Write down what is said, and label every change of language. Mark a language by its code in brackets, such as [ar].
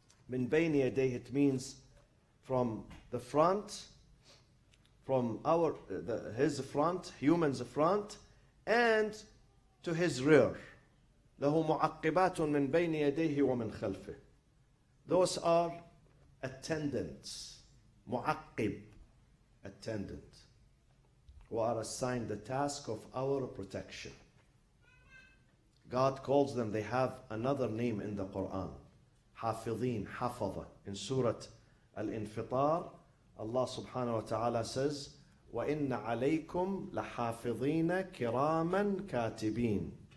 [ar] من بين يديه, [en] it means from the front, from his front, human's front, and to his rear. [ar] له معقبات من بين يديه ومن خلفه. [en] Those are attendants. معقب, attendant, who are assigned the task of our protection. God calls them, they have another name in the Quran. [ar] حافظين, حفظة. [en] In Surah Al-Infitar, Allah subhanahu wa ta'ala says, [ar] وَإِنَّ عَلَيْكُمْ لَحَافِظِينَ كِرَامًا كَاتِبِينَ.